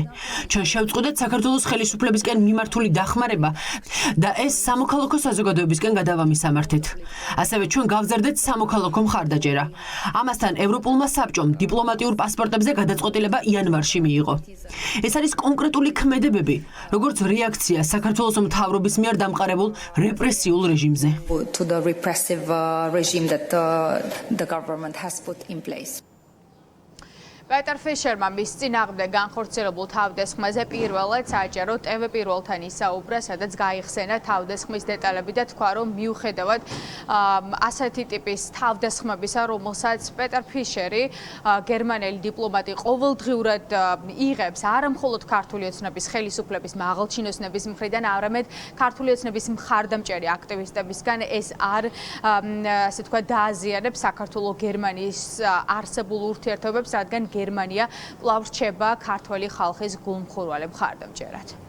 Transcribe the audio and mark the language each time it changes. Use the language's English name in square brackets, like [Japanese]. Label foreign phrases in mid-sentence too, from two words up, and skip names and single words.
[Georgian] ჩვენ შევწყვეტეთ საქართველოს ხელისუფლებისკენ მიმართული დახმარება და ეს სამოქალაქო საზოგადოებისკენ გადავამისამართეთ. ასევე ჩვენ გავზარდეთ სამოქალაქო მხარდაჭერა. ამასთან ევროპულმა საბჭომ დიპლომატიურ პასპორტებზე გადაწყვეტილება იანვარში მიიღო. ეს არის კონკრეტული ქმედებები, როგორც რეაქცია საქართველოს მთავრობის მიერ დამყარებულ რეპრესიულ რეჟიმზე. [English] To the repressive regime that the government has put in place. [Georgian] პეტერ ფიშერმა მის წინააღმდეგ განხორციელებულ თავდასხმაზე პირველად საჯარო TV პირველთან ისაუბრა, სადაც გაიხსენა თავდასხმის დეტალები და თქვა, რომ მიუხედავად ასეთი ტიპის თავდასხმებისა, რომელსაც პეტერ ფიშერი, გერმანელი დიპლომატი ყოველდღიურად იღებს არა მხოლოდ ქართული ოცნების ხელისუფლების მაღალჩინოსნების მხრიდან, არამედ ქართული ოცნების მხარდამჭერი აქტივისტებისგან, ეს არ ასე თქვა დააზიანებს საქართველოს-გერმანიის არსებულ ურთიერთობებს, რადგან გერმანია კვლავ რჩება ქართველი ხალხის გულმხურვალე მხარდამჭერად.